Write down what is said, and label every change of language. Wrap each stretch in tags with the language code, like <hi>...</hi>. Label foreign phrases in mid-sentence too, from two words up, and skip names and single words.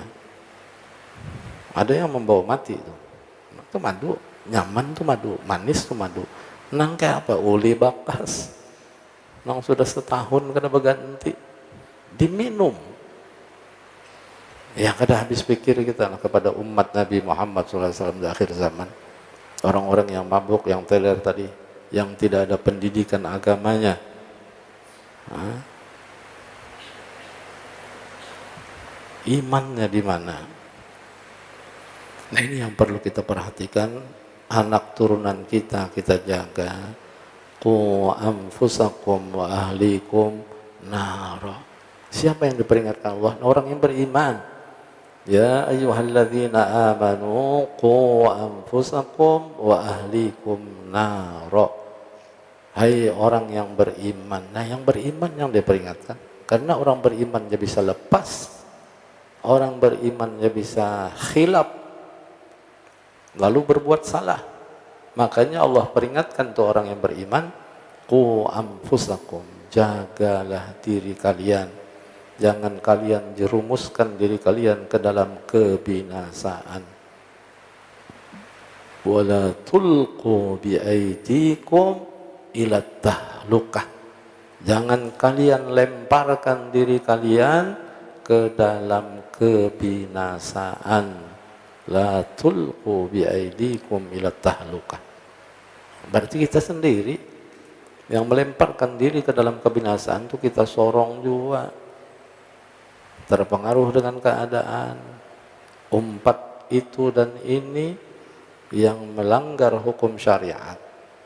<id>Ada yang membawa mati tuh. Itu madu nyaman tuh madu, manis tuh madu.</id> <bjn>Nang kayak apa? Uli bakas. Nang sudah setahun kada berganti.</bjn> <id>Diminum. Ya kada habis pikir kita kepada umat Nabi Muhammad SAW di akhir zaman. Orang-orang yang mabuk, yang teler tadi, yang tidak ada pendidikan agamanya. Imannya di mana? Nah, ini yang perlu kita perhatikan. Anak turunan kita jaga.</id> <ar>قوا أنفسكم وأهليكم نارا.</ar> <id>Siapa yang diperingatkan Allah? Orang yang beriman.</id> <ar>يا أيها الذين آمنوا قوا أنفسكم وأهليكم نارا.</ar> <id>Hai orang yang beriman. Nah, yang beriman yang diperingatkan. Karena orang beriman dia bisa lepas. Orang beriman dia bisa khilaf. Lalu berbuat salah. Makanya Allah peringatkan tuh orang yang beriman,</id> <ar>قوا أنفسكم,</ar> <id>jagalah diri kalian. Jangan kalian jerumuskan diri kalian ke dalam kebinasaan.</id> <ar>ولا تلقوا بأيديكم إلى التهلكة.</ar> <id>Jangan kalian lemparkan diri kalian ke dalam kebinasaan.</id> <ar>لا تلقوا بأيديكم إلى التهلكة.</ar> <id>Berarti kita sendiri yang melemparkan diri ke dalam kebinasaan itu kita sorong juga. Terpengaruh dengan keadaan. Umpat itu dan ini yang melanggar hukum syariat.</id>